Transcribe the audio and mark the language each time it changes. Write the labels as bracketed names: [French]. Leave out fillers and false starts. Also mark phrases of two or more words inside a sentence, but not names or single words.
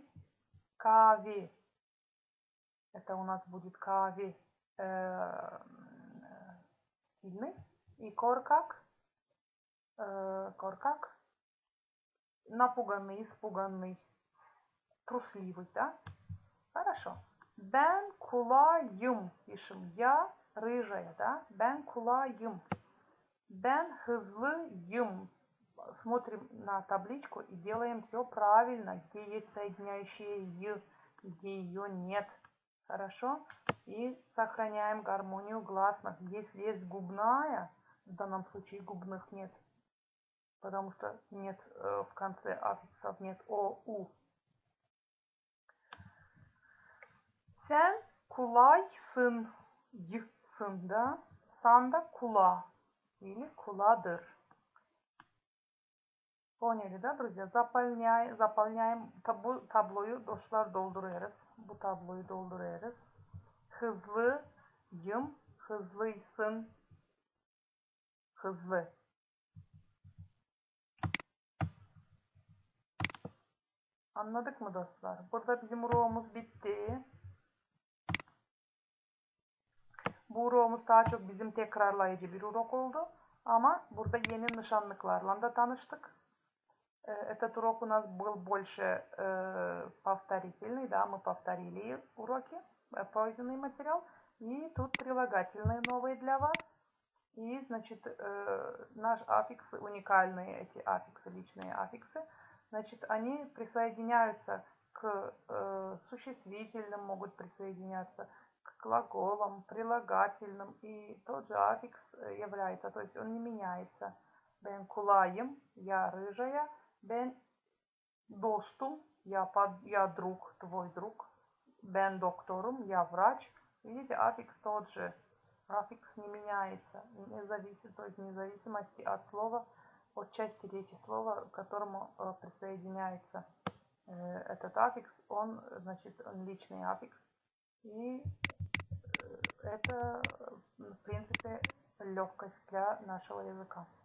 [Russian] Кави, это у нас будет кави, сильный. И коркак, напуганный, испуганный, трусливый, да. Хорошо. [Gagauz] Ben kulağım, [Russian] пишем. Я рыжая, да. [Gagauz] Ben kulağım. Ben hızlıyım. [Russian] Смотрим на табличку и делаем все правильно, где есть соединяющее «й», где ее нет. Хорошо? И сохраняем гармонию гласных. Если есть губная, в данном случае губных нет, потому что нет в конце аффиксов, нет о, у. [Gagauz] Sen kulaysın, y'sın, [Russian] да? [Gagauz] Сан да кула или куладыр. [Russian] Поняли, да, друзья? Заполняем таблою, [Gagauz] dostlar dolduruyoruz. Bu tabloyu dolduruyoruz. Hızlıyım, Hızlıysın. Hızlı. Anladık mı dostlar? Burada bizim ro'muz bitti. Bu ro'muz daha çok bizim tekrarlayıcı bir урок oldu. Ama burada yeni nişanlıklarla da tanıştık. [Russian] Этот урок у нас был больше повторительный, да, мы повторили уроки, пройденный материал. И тут прилагательные новые для вас. И, значит, наш аффикс, уникальные эти аффиксы, личные аффиксы, значит, они присоединяются к существительным, могут присоединяться к глаголам, прилагательным. И тот же аффикс является, то есть он не меняется. [Gagauz] Ben kulağım, [Russian] я рыжая. [Gagauz] Ben dostum, [Russian] я друг, твой друг. [Gagauz] Ben doktorum, [Russian] я врач. Видите, аффикс тот же. Аффикс не меняется, не зависит, то есть вне зависимости от слова, от части речи слова, к которому присоединяется этот аффикс, он, значит, он личный аффикс. И это, в принципе, легкость для нашего языка.